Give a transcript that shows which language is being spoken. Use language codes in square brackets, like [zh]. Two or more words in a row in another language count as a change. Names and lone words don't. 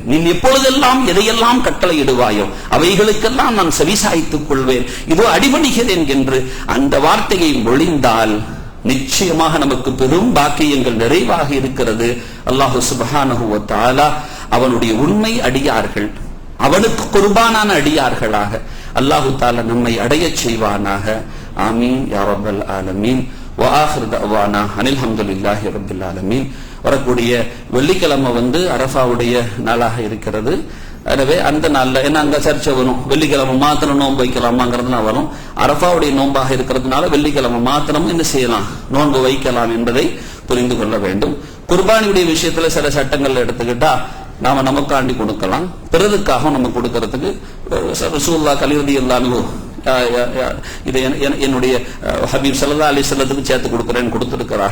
[ta] நீ எப்பொழுதெல்லாம் எதையெல்லாம் கட்டளை இடுவாயோ அவைகளுக்கெல்லாம் நான் செவிசாய்த்துக் கொள்வேன், இதோ அடிபணிகிறேன் என்று அந்த வார்த்தையை மொழிந்தால் நிச்சயமாக நமக்கு பெரும் பாக்கியங்கள் நிறைவாக இருக்கிறது. [ar] الله سبحانه وتعالى [ta] அவனுடைய உண்மை அடியார்கள், அவனுக்கு குர்பானான அடியார்களாக [ar] الله تعالى [ta] நம்மை அடையச் செய்வானாக. [ar] آمين يا رب العالمين. وآخر دعوانا أن الحمد لله رب العالمين. [ta] வரக்கூடிய வெள்ளிக்கிழமை அரஃபாவுடைய நாளாக இருக்கிறது. எனவே அந்த நாள்ல என்ன அங்க சர்ச்சை வரும், வெள்ளிக்கிழமை மாத்திரம் நோன்பு வைக்கலாமாங்கிறதுலாம் வரும். அரஃபாவுடைய நோன்பாக இருக்கிறதுனால வெள்ளிக்கிழமை மாத்திரம் என்ன செய்யலாம், நோன்பு வைக்கலாம் என்பதை புரிந்து கொள்ள வேண்டும். குர்பானியுடைய விஷயத்துல சில சட்டங்கள் எடுத்துக்கிட்டா நாம நமக்காண்டி கொடுக்கலாம், பிறருக்காக நம்ம கொடுக்கறதுக்கு [ar] رسول الله رضي الله [ta] இதை என்னுடைய ஹபீப் [ar] صلى الله عليه [ta] வஸல்லத்துக்கு சேர்த்து கொடுக்கிறேன்னு கொடுத்திருக்கிறாங்க.